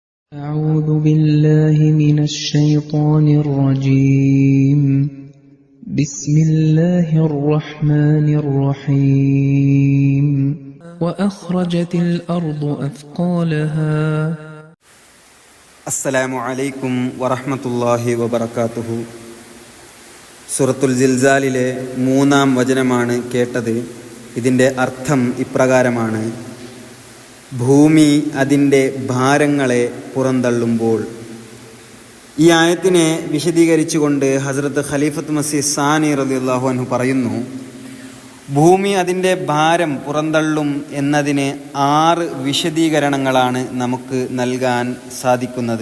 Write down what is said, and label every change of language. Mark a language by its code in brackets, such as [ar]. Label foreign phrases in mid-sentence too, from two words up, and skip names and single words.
[ar] أعوذ بالله من الشيطان الرجيم بسم الله الرحمن الرحيم وأخرجت الأرض أثقالها السلام عليكم ورحمة الله وبركاته. [ml] സൂറത്തുൽ സിൽസാലിലെ 3-ാം വചനമാണ് കേട്ടത്. ഇതിൻ്റെ അർത്ഥം ഇപ്രകാരമാണ്: ഭൂമി അതിൻ്റെ ഭാരങ്ങളെ പുറന്തള്ളുമ്പോൾ. ഈ ആയത്തിനെ വിശദീകരിച്ചുകൊണ്ട് ഹസ്രത്ത് ഖലീഫത്ത് മസീഹ് സാനി [ar] رضي الله عنه [ml] പറയുന്നു, ഭൂമി അതിൻ്റെ ഭാരം പുറന്തള്ളും എന്നതിന് 6 വിശദീകരണങ്ങളാണ് നമുക്ക് നൽകാൻ സാധിക്കുന്നത്.